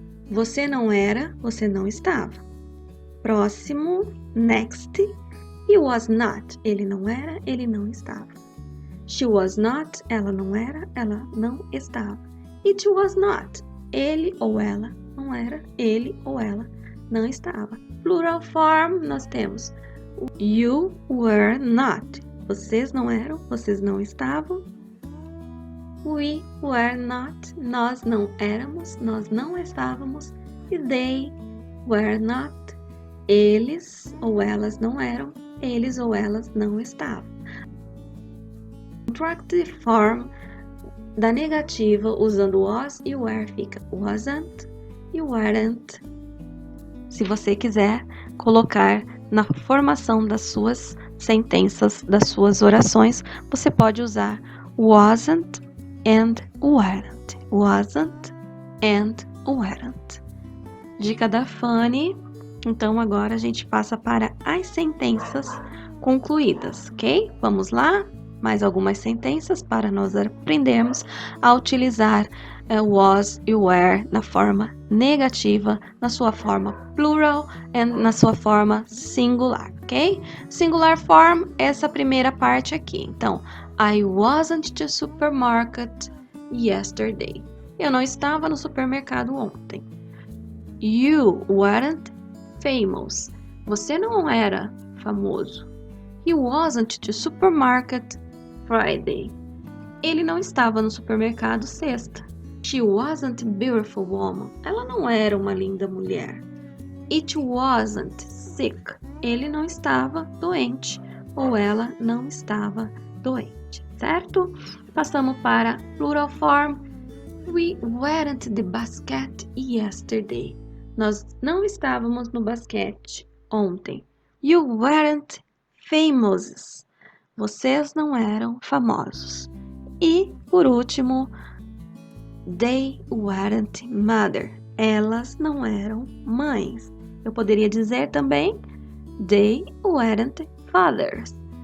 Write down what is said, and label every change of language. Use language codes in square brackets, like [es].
[pt] Você não era, você não estava. Próximo, [en] next. He was not. [pt] Ele não era, ele não estava. [en] She was not. [pt] Ela não era, ela não estava. [en] It was not. [pt] Ele ou ela não era, ele ou ela não estava. [en] Plural form, [pt] nós temos [en] you were not. [pt] Vocês não eram, vocês não estavam. [en] We were not, [pt] nós não éramos, nós não estávamos. E [en] they were not, [pt] eles ou elas não eram, eles ou elas não estavam. Contractive form da negativa usando was e were fica wasn't e weren't. Se você quiser colocar na formação das suas sentenças, das suas orações, você pode usar [en] wasn't and weren't. Wasn't and weren't. [pt] Dica da [en] Fanny. [pt] Então agora a gente passa para as sentenças concluídas, ok? Vamos lá? Mais algumas sentenças para nós aprendermos a utilizar was e were na forma negativa, na sua forma plural e na sua forma singular, ok? [en] Singular form, [pt] essa primeira parte aqui. Então, [en] I wasn't to supermarket yesterday. [pt] Eu não estava no supermercado ontem. [en] You weren't famous. [pt] Você não era famoso. [en] He wasn't to supermarket Friday. [pt] Ele não estava no supermercado sexta. [en] She wasn't a beautiful woman. [pt] Ela não era uma linda mulher. [en] It wasn't sick. [pt] Ele não estava doente. Ou ela não estava doente. Certo? Passamos para [en] plural form. We weren't at the basket yesterday. [pt] Nós não estávamos no basquete ontem. [en] You weren't famous. [pt] Vocês não eram famosos. E, por último, [en] they weren't mother. [pt] Elas não eram mães. Eu poderia dizer também, [en] they weren't fathers.